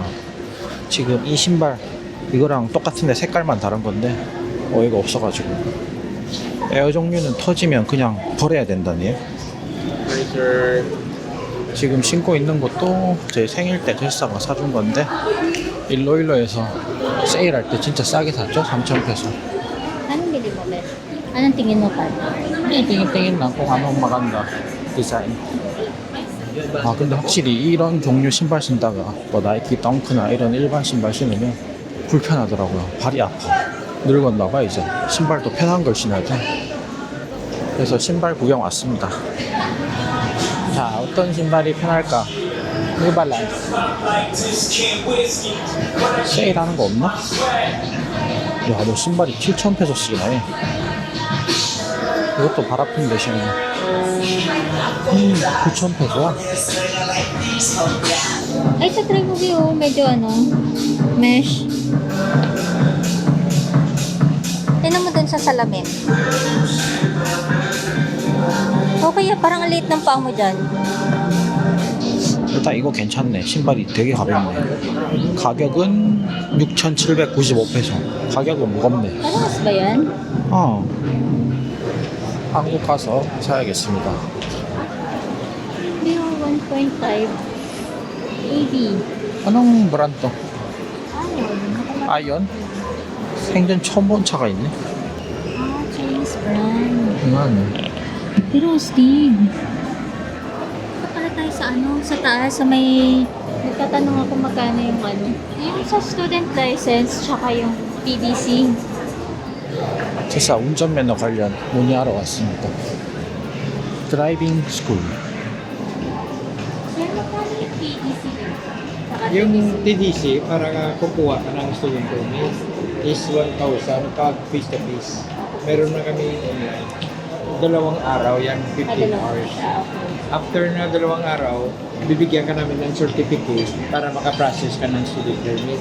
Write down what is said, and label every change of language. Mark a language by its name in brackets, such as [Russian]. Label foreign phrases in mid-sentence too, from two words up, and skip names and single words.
[Korean] 지금 이 신발 이거랑 똑같은데 색깔만 다른 건데 어이가 없어가지고 에어 종류는 터지면 그냥 버려야 된다네요. 지금 신고 있는 것도 제 생일 때 제사가 사준 건데 일로일로에서 세일할 때 진짜 싸게 샀죠. 3,000페소. [Filipino] Anong bili mo, Beth? Anong tingin mo, Pat? tingin lang kung anong maganda 디자인. [Korean] 아 근데 확실히 이런 종류 신발 신다가 뭐 나이키 덩크나 이런 일반 신발 신으면 불편하더라고요. 발이 아파. 늙었나봐 이제. 신발도 편한 걸 신어야 돼. 그래서 신발 구경 왔습니다. 자, 어떤 신발이 편할까? 뉴발란스. 세일하는 거 없나? 야, 너 신발이 7,000페소씩이나 해. 이것도 발 아픈 대신에 9,000페소야. [Filipino] Ay, sa try mo, Bio. Medyo mesh. Tignan mo dun sa salamin. O kaya parang ang liit ng paa mo dyan. [Korean] 일단 이거 괜찮네. 신발이 되게 가볍네. 가격은 6,795페소. 가격은 무겁네. [Filipino] Parehas ba yan? [Korean] 한국 가서 사야겠습니다. Bio 1.5 AB. 안녕 브란드. [Filipino] Ayun. [Korean] 아이언? 생전 처음 본 차가 있네. [English] Ah, Chinese brand. [Korean] 이거는 [Filipino] Pero Steve, punta pala tayo sa taas, sa may, nagtatanong ako magkano yung yung sa [English] student license, [Filipino] tsaka yung PDC. [Korean] 제사 운전면허 관련 문의하러 왔습니다. [English] driving school. [Filipino] Sir, magkano yung PDC? Saka Yung TDC, para kukuha ka ng [English] student permit, [Filipino] is 1,000 pag face-to-face. Meron na kami online. 2 araw, yan 15 hours. After na 2 araw, bibigyan ka namin ng certificate para makaprocess ka ng [English] student permit.